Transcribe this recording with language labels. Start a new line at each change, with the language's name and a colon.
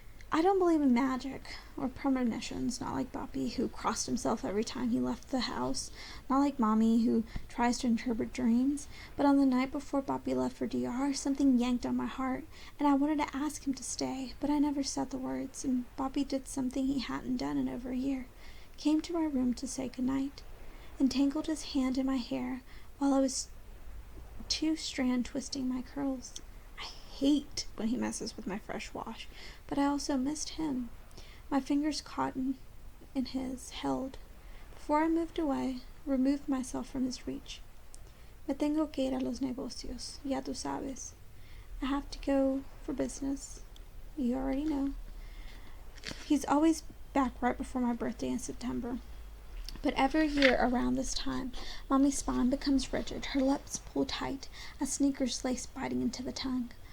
English: I don't believe in magic or premonitions, not like Bobby, who crossed himself every time he left the house, not like Mommy, who tries to interpret dreams, but on the night before Bobby left for DR, something yanked on my heart, and I wanted to ask him to stay, but I never said the words, and Bobby did something he hadn't done in over a year, came to my room to say goodnight, and tangled his hand in my hair while I was two-strand twisting my curls. I hate when he messes with my fresh wash, but I also missed him. My fingers caught in his, held. Before I moved away, removed myself from his reach.
Spanish: Me tengo que ir a los negocios, ya tú sabes.
English: I have to go for business. You already know. He's always back right before my birthday in September. But every year around this time, Mommy's spine becomes rigid, her lips pull tight, a sneaker's lace biting into the tongue.